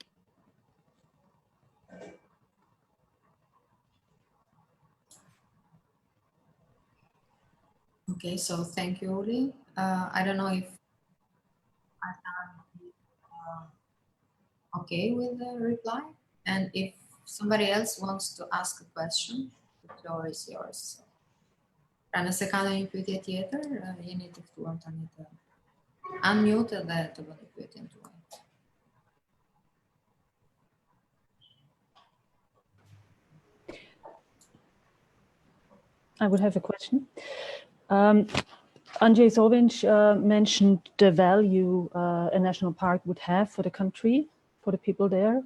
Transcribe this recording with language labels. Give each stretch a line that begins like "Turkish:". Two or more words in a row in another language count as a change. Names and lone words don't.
English: Okay, so thank you, Uli. I don't know if I am okay with the reply, and if somebody else wants to ask a question, Floor is yours.
Albanian: Pra nëse ka ndonjë pyetje tjetër, jeni të ftuar tani të unmute dhe të bëni pyetjen tuaj.
English: I would have a question. Andrzej Zovic mentioned the value a national park would have for the country, for the people there.